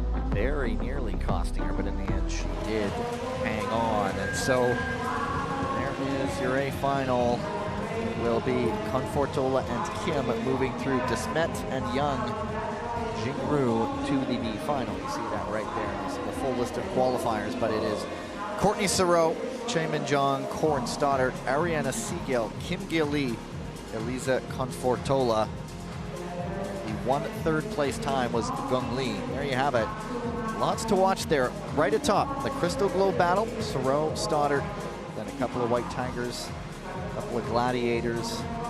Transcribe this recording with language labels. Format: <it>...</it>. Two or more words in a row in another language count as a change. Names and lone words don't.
<en>Very nearly costing her, but in the end she did hang on. And so there is your A final. It will be Confortola and Kim moving through Desmet and Young, Jingru to the B final. You see that right there. This is the full list of qualifiers, but it is Courtney Sarot, Chae-Min Jong, Corin Stoddart, Ariana Siegel, Kim Gil-lee, Elisa Confortola. The 1 3rd-place time was Gung Lee. There you have it. Lots to watch there. Right atop, the Crystal Globe battle, Sarot, Stoddart, then a couple of White Tigers, a couple of Gladiators.</en>